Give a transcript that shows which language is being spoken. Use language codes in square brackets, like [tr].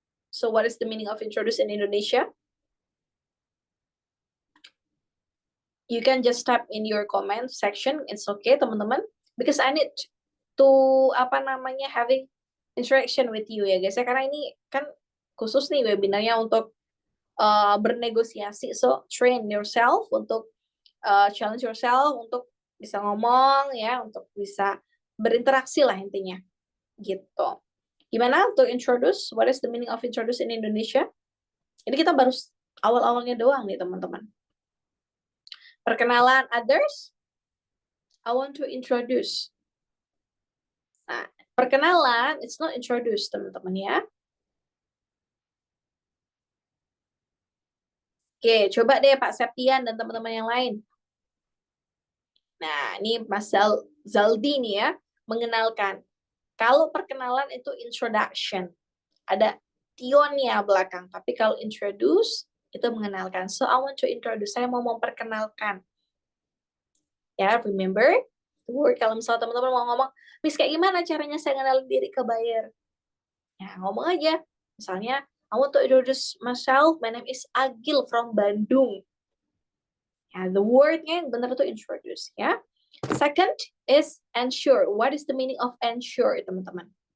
[en] So what is the meaning of introduce in Indonesia? You can just type in your comment section. It's okay, teman-teman. Because I need to having interaction with you [id] ya guys ya, karena ini kan khusus nih webinarnya untuk bernegosiasi, [en] so train yourself [id] untuk [en] challenge yourself [id] untuk bisa ngomong ya, untuk bisa berinteraksi lah intinya gitu. Gimana untuk introduce? [en] What is the meaning of introduce in Indonesia? [id] Ini kita baru awal-awalnya doang nih teman-teman. Perkenalan others. [en] I want to introduce. Nah, perkenalan, it's not introduce, teman-teman ya. [id] Oke, coba deh Pak Septian dan teman-teman yang lain. Nah, ini Mas Zaldi nih ya, mengenalkan. Kalau perkenalan itu introduction, ada tionnya belakang. Tapi kalau introduce, itu mengenalkan. [en] So I want to introduce, [id] saya mau memperkenalkan. [en] Ya, remember the word. [id] Kalau misalnya teman-teman mau ngomong, Miss kayak gimana caranya saya kenalin diri ke buyer? Ya, ngomong aja. [en] Misalnya, I want to introduce myself, my name is Agil from Bandung. [id] Ya, the wordnya yang benar itu introduce, ya. [en] Second is ensure. What is the meaning of ensure, teman-teman?